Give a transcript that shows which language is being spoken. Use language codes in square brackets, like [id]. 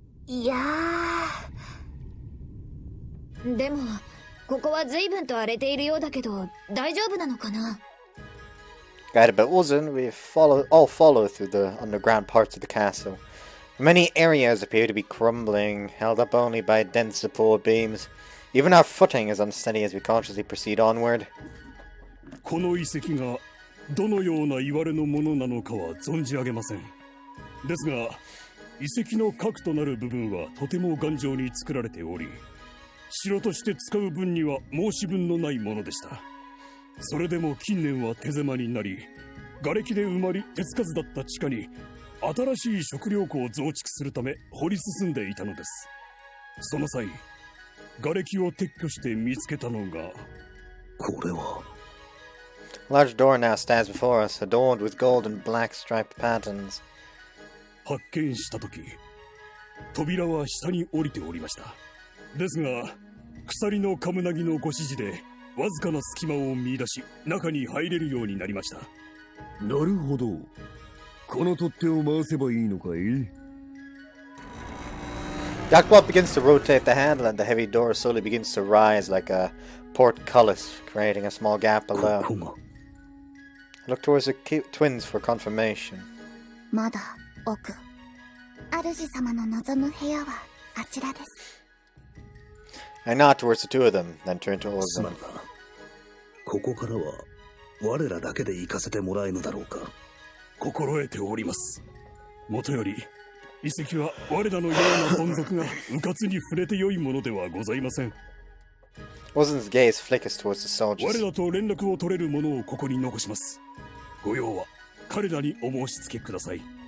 [ja] いやー、でもここは随分と荒れているようだけど大丈夫なのかな。 [en] Guided by Uzun, we all follow through the underground parts of the castle. Many areas appear to be crumbling, held up only by dense support beams. Even our footing is unsteady as we cautiously proceed onward. [ja] この遺跡がどのような言われのものなのかは存じ上げません。ですが、遺跡の核となる部分はとても頑丈に作られており、城として使う分には申し分のないものでした。それでも近年は手狭になり、瓦礫で埋まり手つかずだった地下に新しい食料庫を増築するため掘り進んでいたのです。その際、瓦礫を撤去して見つけたのが、これは [en] A large door now stands before us, adorned with gold and black striped patterns. [ja] 発見したとき、扉は下に降りておりました。ですが、鎖のカムナギのご指示で、わずかな隙間を見出し、中に入れるようになりました。なるほど。この取っ手を回せばいいのかい？ [en] Jackpot begins to rotate the handle and the heavy door slowly begins to rise like a portcullis, creating a small gap below. I look towards the twins for confirmation. [ja] まだ奥。主様の望む部屋はあちらです。 [en] I nod towards the two of them, then turn to Ozan. [ja] ここからは我らだけで行かせてもらえぬだろうか。心得ております。もとより、遺跡は我らのような本族が迂闊に触れて良いものではございません。 [en] Ozan's gaze flickers towards the soldiers. [ja] 我らと連絡を取れるものをここに残します。ご用は彼らにお申し付けください。